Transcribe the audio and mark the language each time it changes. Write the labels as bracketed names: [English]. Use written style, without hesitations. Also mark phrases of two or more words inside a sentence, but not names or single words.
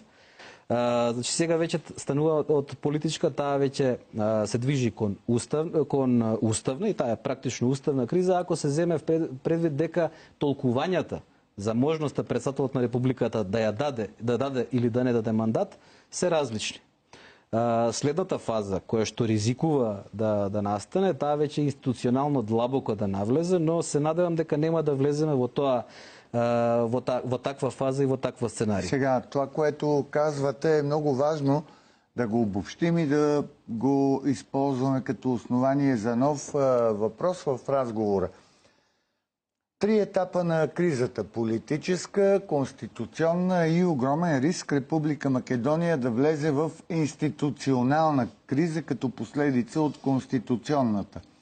[Macedonian] Значи сега веќе станува од политичка, таа веќе се движи кон уставна и таа е практично уставна криза, ако се земе предвид дека толкувањата за можноста председателот на Републиката да ја даде или да не даде мандат се различни. Следната фаза која што ризикува да настане, таа веќе институционално длабоко да навлезе, но се надевам дека нема да влеземе во тоа во таква фаза и во таква сценарија. [Bulgarian] Сега, това, което казвате, е много важно да го обобщим и да го използваме като основание за нов въпрос в разговора. 3 етапа на кризата – политическа, конституционна и огромен риск Република Македония да влезе в институционална криза като последица от конституционната.